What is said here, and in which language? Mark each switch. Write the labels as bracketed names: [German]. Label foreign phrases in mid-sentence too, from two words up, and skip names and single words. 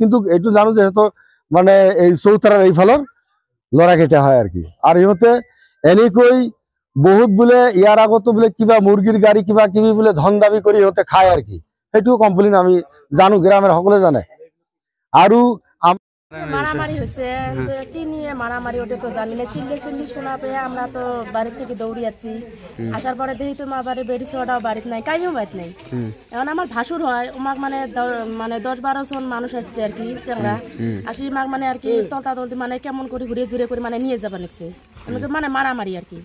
[Assamese] কিন্তু এইটো জানো যে সিহঁতৰ মানে এই চৌতাৰাৰ এইফালৰ ল'ৰাকেইটা হয় আর কি। আৰু সিহঁতে এনেকৈ বহুত বোলে ইয়াৰ আগতো বোলে কিবা মুৰ্গীৰ গাড়ী কিবা কিবি বোলে ধন দাবী কৰি সিহঁতে খায় আর কি। সেইটো কমপ্লেইন আমি জানো, গ্রামের সকলে জানে। আৰু [Bangla] মারামারি হয়েছে, নিয়ে মারামারি, ওটা তো জানি না। চিল্লি শোনা পেয়ে আমরা তো বাড়ি থেকে দৌড়ে যাচ্ছি। আসার পরে দেখি তো মা বাড়ি বেরিয়েছে, ওটাও বাড়িতে নাই, কাইও বাড়িতে নাই। এখন আমার ভাসুর হয়, ওমাক মানে 10-12 জন মানুষ আসছে আর কি, চেংরা আসি মাক মানে আর কি তলতা তলতি মানে কেমন করে ঘুরে জুড়ে করে মানে নিয়ে যাবা নিচ্ছে, মানে মারামারি আর কি।